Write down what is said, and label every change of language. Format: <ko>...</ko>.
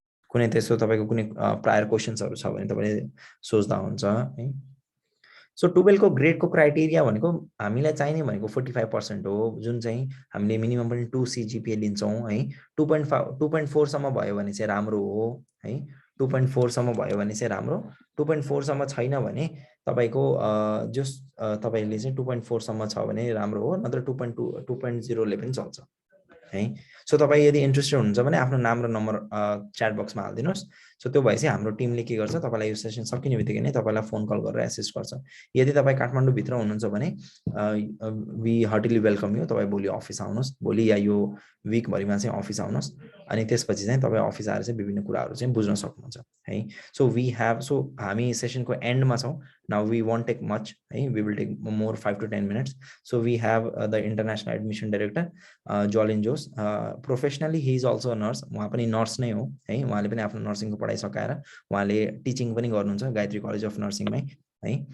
<ne>कुनै त्यसो तपाईको कुनै प्रायर क्वेशन्सहरु छ भने तपाईले सोच्दा हुन्छ है। सो 12 को ग्रेड को क्राइटेरिया भनेको हामीलाई चाहिने भनेको 45% हो, जुन चाहिँ हामीले मिनिमम पनि 2 CGPA लिन्छौं है। 2.4 सम्म भयो भने चाहिँ राम्रो हो है। 2.4 सम्म भयो भने चाहिँ राम्रो, 2.4 सम्म छैन भने तपाईको तपाईले चाहिँ 2.4 सम्म छ भने राम्रो हो, नत्र 2.0 ले पनि चल्छ है। सो तपाई यदि इन्ट्रेस्टेड हुनुहुन्छ भने आफ्नो नाम र नम्बर च्याट बक्समा हाल्दिनुस्। सो त्यो भएपछि हाम्रो टिमले के गर्छ तपाईलाई यो सेसन सकिने बित्तिकै नै तपाईलाई फोन कल गरेर एसिस्ट गर्छ। यदि तपाई काठमाडौँ भित्र हुनुहुन्छ भने</ne> <en>We heartily welcome you.</en> <ne>तपाई भोलि अफिस आउनुस्, भोलि या यो वीक भरिमा चाहिँ अफिस आउनुस् अनि त्यसपछि चाहिँ तपाई अफिस आएर चाहिँ विभिन्न कुराहरु चाहिँ बुझ्न सक्नुहुन्छ है।</ne> <en>so</en> <ne>हामी सेसनको एन्डमा छौं।</ne> <en>Now we won't take much है, we will take more 5 to 10 minutes. So we have the international admission director Jolin Jose. Professionally he is also a nurse.</en> <ne>उहाँ पनि नर्स नै हो है। उहाँले पनि आफ्नो नर्सिङको पढाइ सकाएर उहाँले टिचिङ पनि गर्नुहुन्छ गायत्री कलेज अफ नर्सिङमै है।</ne>